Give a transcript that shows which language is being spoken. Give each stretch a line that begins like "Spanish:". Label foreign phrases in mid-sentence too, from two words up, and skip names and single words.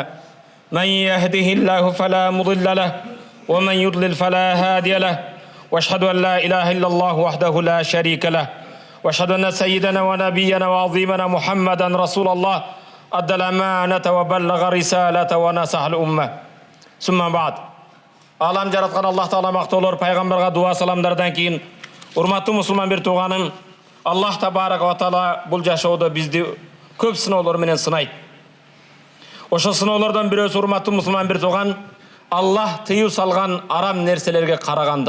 Arabic: من يهده الله فلا مضل له ومن يضلل فلا هادي له. وأشهد أن لا إله إلا الله وحده لا شريك له. وأشهد أن سيدنا ونبينا وعظيمنا محمدا رسول الله أدى الأمانة وبلغ الرسالة ونصح الأمة. ثم بعد.
Kyrgyz: Алам жаратқан Аллах Таала мақтаулар, пайғамбарға дуа саламдардан кейін, урматтуу мусулман бир тууганым, Аллах
Arabic: تبارك وتعالى
Kyrgyz: бул жашоодо бизди көп сыноолор менен сынайт. Ошо сыноолордон бирөөсү, урматтуу мусулман бир тууган, Аллах тыюу салган арам нерселерге карагандык.